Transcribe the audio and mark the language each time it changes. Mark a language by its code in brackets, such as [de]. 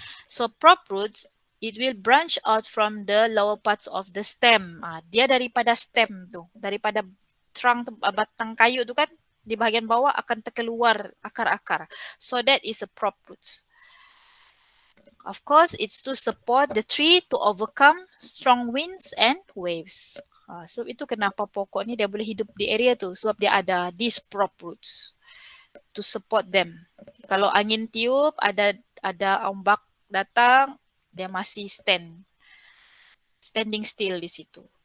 [en] So prop roots, it will branch out from the lower parts of the stem. [ms] Dia daripada stem tu. Daripada trunk batang kayu tu kan. Di bahagian bawah akan terkeluar akar-akar. [en] So that is a prop roots. Of course, it's to support the tree to overcome strong winds and waves. [ms] So itu kenapa pokok ni dia boleh hidup di area tu. Sebab dia ada these prop roots. [en] To support them. [ms] Kalau angin tiup, ada ombak datang, dia masih [en] standing still [ms] di situ.